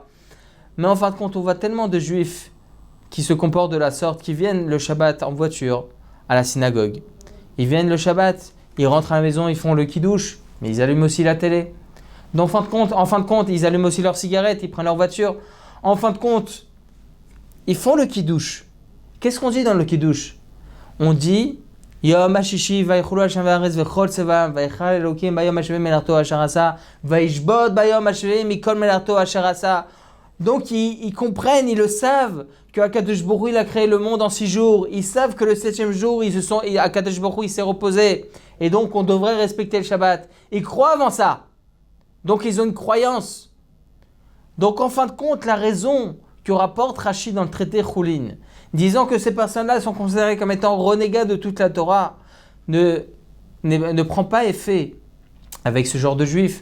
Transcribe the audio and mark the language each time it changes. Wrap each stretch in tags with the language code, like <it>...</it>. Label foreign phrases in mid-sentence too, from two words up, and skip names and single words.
<fr>Mais en fin de compte, on voit tellement de juifs qui se comportent de la sorte, qui viennent le Shabbat en voiture à la synagogue. Ils viennent le Shabbat, ils rentrent à la maison, ils font le kiddush, mais ils allument aussi la télé. Donc, en fin de compte, ils allument aussi leurs cigarettes, ils prennent leur voiture. En fin de compte, ils font le kiddush. Qu'est-ce qu'on dit dans le kiddush? On dit</fr> <he>יום השישי ויכלו השם והארץ וכל צבאם ויכל אלהים ביום השביעי מלאכתו אשר עשה וישבות ביום השביעי מכל מלאכתו אשר עשה vayishbot bayom hashvi mikol melarto asher asa.</he> <fr>Donc ils comprennent, ils le savent que</fr> <he>הקדוש ברוך הוא</he> <fr>il a créé le monde en 6 jours. Ils savent que le 7e jour,</fr> <he>הקדוש ברוך הוא</he> <fr>il s'est reposé. Et donc on devrait respecter le Shabbat. Ils croient avant ça. Donc ils ont une croyance. Donc en fin de compte, la raison que rapporte Rashi dans le traité Choulin, disant que ces personnes-là sont considérées comme étant renégats de toute la Torah, ne prend pas effet avec ce genre de juifs.</fr>